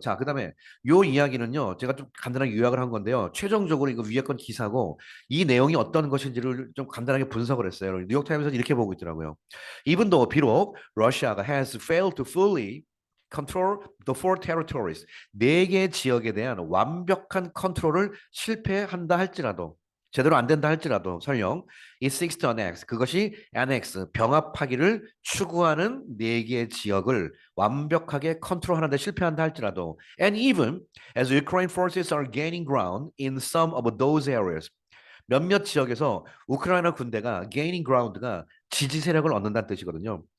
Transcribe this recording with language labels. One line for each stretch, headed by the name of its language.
Korean: 자, 그다음에 요 이야기는요. 제가 좀 간단하게 요약을 한 건데요. 최종적으로 이거 위에 건 기사고 이 내용이 어떤 것인지를 좀 간단하게 분석을 했어요. 뉴욕타임스는 이렇게 보고 있더라고요.
English: Even though
Korean: 비록 러시아가
English: has failed to fully control the four territories.
Korean: 네 개의 지역에 대한 완벽한 컨트롤을 실패한다 할지라도 제대로 안 된다 할지라도 설령
English: it seeks to annex
Korean: 그것이 annex 병합하기를 추구하는 네 개의 지역을 완벽하게 컨트롤하는 데 실패한다 할지라도
English: and even as Ukraine forces are gaining ground in some of those areas
Korean: 몇몇 지역에서 우크라이나 군대가 gaining ground가 지지 세력을 얻는다는 뜻이거든요.